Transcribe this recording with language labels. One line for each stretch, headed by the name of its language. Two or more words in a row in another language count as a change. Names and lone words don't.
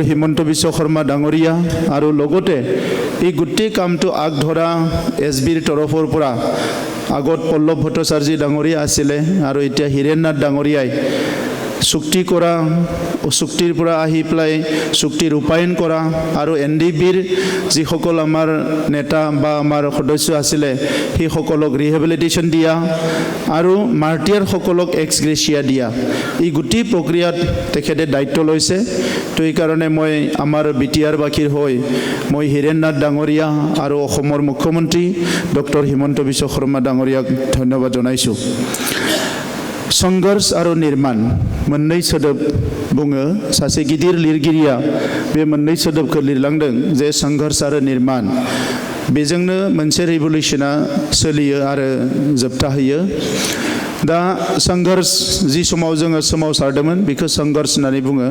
Assamese: হিমন্ত বিশ্ব শৰ্মা ডাঙৰীয়া আৰু লগতে এই গোটেই কামটো আগধৰা SBৰ তৰফৰ পৰা আগত পল্লৱ ভট্টাচাৰ্য ডাঙৰীয়া আছিলে আৰু এতিয়া হীৰেন নাথ ডাঙৰীয়াই চুক্তি কৰা, চুক্তিৰ পৰা আহি পেলাই চুক্তি ৰূপায়ণ কৰা আৰু NDBৰ যিসকল আমাৰ নেতা বা আমাৰ সদস্য আছিলে সেইসকলক ৰিহেবিলিটেশ্যন দিয়া আৰু মাৰ্টিয়াৰসকলক এক্স গ্ৰেচিয়া দিয়া, এই গোটেই প্ৰক্ৰিয়াত তেখেতে দায়িত্ব লৈছে। তো এইকাৰণে মই আমাৰ BTR-বাসীৰ হৈ মই হীৰেন নাথ ডাঙৰীয়া আৰু অসমৰ মুখ্যমন্ত্ৰী ডক্টৰ হিমন্ত বিশ্ব শৰ্মা ডাঙৰীয়াক ধন্যবাদ জনাইছোঁ।
Bodo: संघर्ष आरो निर्माण मोननै सोदोब बुङो। सासे गिदिर लिरगिरिया बे मोननै सोदोबखौ लिरलांदों जे संघर्ष आरो निर्माण, बेजोंनो मोनसे रिभलिउसना सोलियो आरो जोबथाहैयो। दा संघर्ष जि समाव जोङो सोमावसारदोंमोन बेखौ संघर्ष होननानै बुङो।